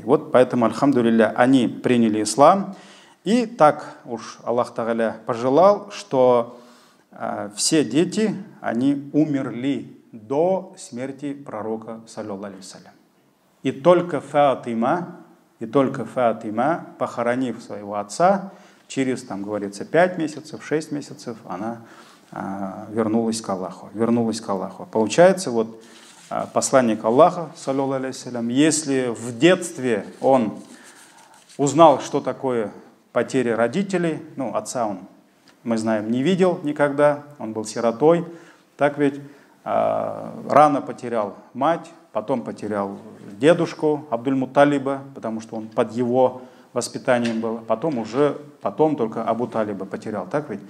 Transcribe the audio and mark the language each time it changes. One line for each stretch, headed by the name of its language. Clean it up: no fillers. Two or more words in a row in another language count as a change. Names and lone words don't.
Russian: Вот поэтому, альхамдулилля, они приняли ислам. И так уж
Arabic: الله تعالى
Russian: пожелал, что все дети, они умерли до смерти пророка,
Arabic: صلى الله عليه وسلم.
Russian: И только Фатима, похоронив своего отца, через, там говорится, 5 месяцев, 6 месяцев, она вернулась к Аллаху. Получается, вот посланник Аллаха,
Arabic: صلى الله عليه وسلم,
Russian: если в детстве он узнал, что такое потеря родителей, отца он, мы знаем, не видел никогда, он был сиротой, так ведь, рано потерял мать, потом потерял дедушку Абдуль-Мутталиба, потому что он под его воспитанием был, потом только Абу Талиба потерял, так ведь?